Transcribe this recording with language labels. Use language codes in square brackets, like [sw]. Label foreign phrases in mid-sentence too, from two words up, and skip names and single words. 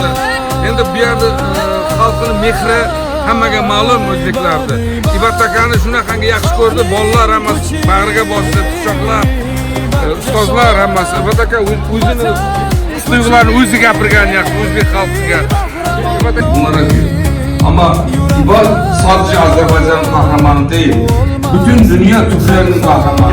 [uz] Endi bu yerda xalqning mehri hammaga ma'lum o'zbeklarda. İbat akani shunaqangi yaxshi ko'rdi, bolalar hammasi bag'riga bosdi, quchoqlab, ustozlar hammasi. İbat aka o'zini tuyg'ularini o'zi gapirgan yaxshi o'zbek xalqiga. [tr] Ama İbat sadece Azerbaycan kahramanı değil, bütün dünya Türklerinin kahramanı.